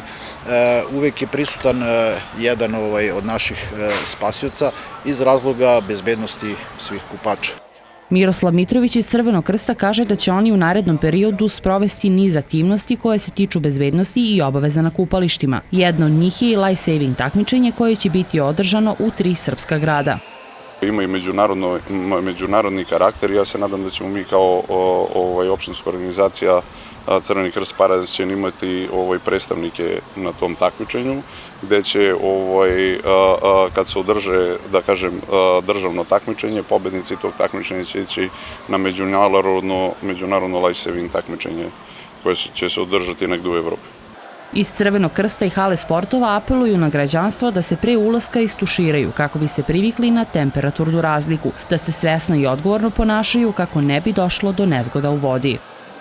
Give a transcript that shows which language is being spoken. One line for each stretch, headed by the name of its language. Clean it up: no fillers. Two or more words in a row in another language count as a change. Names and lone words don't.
Serbian: Uvek je prisutan jedan od naših spasioca iz razloga bezbednosti svih kupača. Miroslav Mitrović iz Crvenog krsta kaže da će oni u narednom periodu sprovesti niz aktivnosti koje se tiču bezbednosti i obaveza na kupalištima. Jedno od njih je i
English: life saving
Serbian: takmičenje koje će biti održano u 3 srpska grada. Ima i međunarodni karakter i ja se nadam da ćemo mi kao opštinska organizacija Crveni krst Paraćin imati predstavnike na tom takmičenju, gde će, kad se održe, da kažem, državno takmičenje, pobednici tog takmičenja će ići na međunarodno
English: life saving
Serbian: takmičenje koje će se održati negde u Evropi. Iz Crvenog krsta i hale sportova apeluju na građanstvo da se pre ulaska istuširaju kako bi se privikli na temperaturnu razliku, da se svesno i odgovorno ponašaju kako ne bi došlo do nezgoda u vodi.